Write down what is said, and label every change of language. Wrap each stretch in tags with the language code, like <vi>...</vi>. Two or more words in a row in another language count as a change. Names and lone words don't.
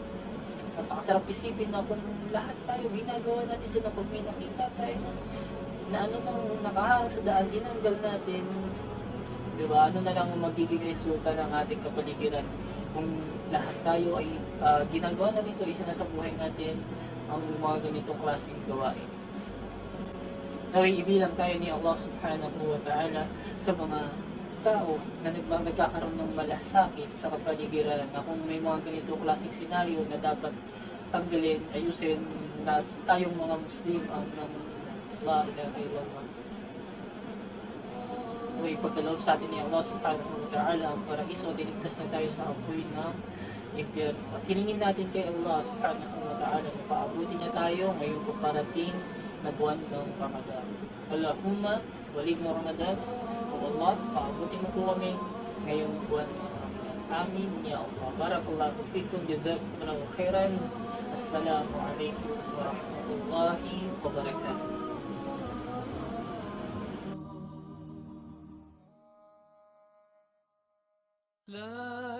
<tl>Napakasarap isipin na kung lahat tayo ginagawa natin dyan na pag may nakita tayo na ano nang nakaharang sa daan, tinanggal natin, di ba? Ano na lang ang magiging resulta ng ating kapaligiran kung lahat tayo ay ginagawa na dito, isa na sa buhay natin ang mga ganitong klaseng gawain. Naway ibilang tayo ni</tl> <ar>الله سبحانه وتعالى</ar> <tl>sa mga tao na nagkakaroon ng malasakit sa kapaligiran, na kung may mga ganitong klaseng senaryo na dapat tanggalin, ayusin, na tayong mga Muslim ang ng</tl> <ar>لا إله إلا الله.</ar> <tl>Naway pagkaloob sa atin ni</tl> <ar>الله سبحانه وتعالى</ar> <tl>ang paraiso, diligtas na tayo sa apoy ng impyerno. At hilingin natin kay</tl> <ar>الله سبحانه وتعالى</ar> <tl>na paabuti niya tayo ngayong paparating na buwan ng Ramadan.</tl> <ar>اللهم بلغنا رمضان.</ar> <tl>O Allah, paabuti mo po kami ngayong buwan ng Ramadan.</tl> <ar>آمين يا الله. بارك الله فيكم. جزاكم الله خيرا. السلام عليكم ورحمة الله وبركاته. لا</ar>